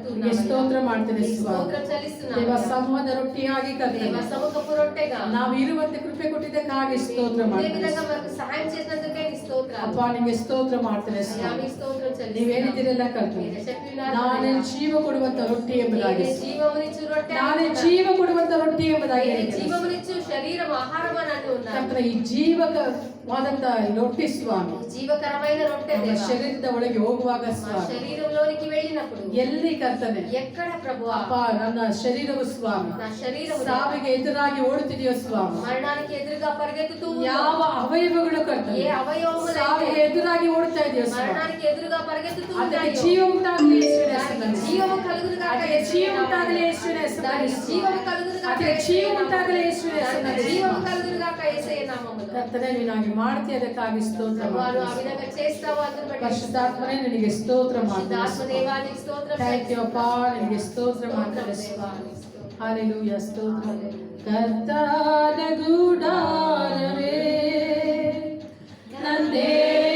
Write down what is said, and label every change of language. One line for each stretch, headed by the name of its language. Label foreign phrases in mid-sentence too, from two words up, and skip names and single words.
Telugu: అడుగుతున్నాము.
Kannada: ಸ್ತೋತ್ರ ಮಾಡ್ತೇನೆ
Telugu: మీకు
Kannada: ಸ್ವಾಮಿ.
Telugu: స్తోత్రం చెల్లిస్తున్నాము.
Kannada: ದೇವ ಸಮೂಹದ ರೊಟ್ಟಿಯಾಗಿ ಕರ್ತನೆ
Telugu: దేవ సముఖపు రొట్టెగా
Kannada: ನಾವು ಇರುವಂತೆ ಕೃಪೆ ಕೊಟ್ಟಿದ್ದಕ್ಕಾಗಿ ಸ್ತೋತ್ರ
Telugu: ఇదే
Kannada: ಮಾಡ್ತೇನೆ
Telugu: విధంగా మనకు సహాయం చేసినందుకే నీ స్తోత్రాలు.
Kannada: ಅಪ್ಪ ನಿಮಗೆ ಸ್ತೋತ್ರ ಮಾಡ್ತೇನೆ
Telugu: అయ్యా,
Kannada: ಸ್ವಾಮಿ.
Telugu: మీకు స్తోత్రం చెల్లిస్తున్నాము.
Kannada: ನೀವೇನಿದ್ದೀರಲ್ಲ ಕರ್ತನೆ,
Telugu: మీరే చెప్పి ఉన్నారు
Kannada: ನಾನೇ
Telugu: కదా.
Kannada: ಜೀವ ಕೊಡುವಂತ ರೊಟ್ಟಿ ಎಂಬುದಾಗಿ,
Telugu: మీరే జీవమునిచ్చు రొట్టె
Kannada: ನಾನೇ
Telugu: అంటున్నారు.
Kannada: ಜೀವ ಕೊಡುವಂತ ರೊಟ್ಟಿ ಎಂಬುದಾಗಿ
Telugu: మీరే
Kannada: ಹೇಳಿದ್ದೇನೆ.
Telugu: జీవమునిచ్చు శరీరం ఆహారం అని అంటూ ఉన్నారు.
Kannada: ಕರ್ತನೆ, ಈ ಜೀವಕವಾದಂತ ಈ ರೊಟ್ಟಿ ಸ್ವಾಮಿ
Telugu: జీవకరమైన రొట్టె
Kannada: ನಮ್ಮ
Telugu: దేవా.
Kannada: ಶರೀರದ ಒಳಗೆ ಹೋಗುವಾಗ
Telugu: మా
Kannada: ಸ್ವಾಮಿ
Telugu: శరీరంలోనికి వెళ్ళినప్పుడు
Kannada: ಎಲ್ಲಿ ಕರ್ತನೆ
Telugu: ఎక్కడ ప్రభువా
Kannada: ಅಪ್ಪ ನನ್ನ ಶರೀರವು ಸ್ವಾಮಿ
Telugu: నా శరీరం
Kannada: ಸಾವಿಗೆ ಎದುರಾಗಿ ಓಡುತ್ತಿದೆಯೋ ಸ್ವಾಮಿ,
Telugu: మరణానికి ఎదురుగా పరిగెత్తుతూ ఉందో,
Kannada: ಯಾವ ಅವಯವಗಳು ಕರ್ತನೆ
Telugu: ఏ అవయవములైతే
Kannada: ಸಾವಿಗೆ ಎದುರಾಗಿ ಓಡ್ತಾ ಇದೆಯೋ ಸ್ವಾಮಿ,
Telugu: మరణానికి ఎదురుగా పరిగెత్తుతూ
Kannada: ಅದಕ್ಕೆ
Telugu: ఉంటాయో,
Kannada: ಜೀವ ಉಂಟಾಗಲಿ ಯೇಸುವಿನ
Telugu: దానికి
Kannada: ಹೆಸರಿನಲ್ಲಿ.
Telugu: జీవము కలుగును గాక
Kannada: ಅದಕ್ಕೆ
Telugu: యేసువే
Kannada: ಜೀವ
Telugu: నామములో.
Kannada: ಉಂಟಾಗಲಿ ಯೇಸುವಿನ ಹೆಸರಿನಲ್ಲಿ.
Telugu: దానికి జీవము కలుగును గాక
Kannada: ಅದಕ್ಕೆ
Telugu: యేసువే
Kannada: ಜೀವ
Telugu: నామములో.
Kannada: ಉಂಟಾಗಲಿ ಯೇಸುವಿನ
Telugu: దానికి
Kannada: ಹೆಸರಿನಲ್ಲಿ.
Telugu: జీవము కలుగును గాక యేసయ్య నామములో.
Kannada: ಕರ್ತನೆ, ನೀನು ಹಾಗೆ ಮಾಡ್ತೀಯ, ಅದಕ್ಕಾಗಿ ಸ್ತೋತ್ರ
Telugu: ప్రభువా, నువ్వు ఆ
Kannada: ಮಾಡ್ತೇನೆ.
Telugu: విధంగా చేస్తావు అందును బట్టి
Kannada: ಪರಿಶುದ್ಧಾತ್ಮನೇ ನಿನಗೆ ಸ್ತೋತ್ರ
Telugu: పరిశుద్ధాత్మ
Kannada: ಮಾಡ್ತೇನೆ.
Telugu: దేవా, నీకు స్తోత్రం
English: thank you
Kannada: ಅಪ್ಪ, ನಿನಗೆ ಸ್ತೋತ್ರ
Telugu: స్తోత్రం
Kannada: ಮಾಡ್ತೇನೆ.
Telugu: దేవా, నీకు స్తోత్రం.
Kannada: ಹಾಲೆಲೂಯ, ಸ್ತೋತ್ರ. ಕರ್ತನ ಗುಡಾರವೇ ನಂದೇ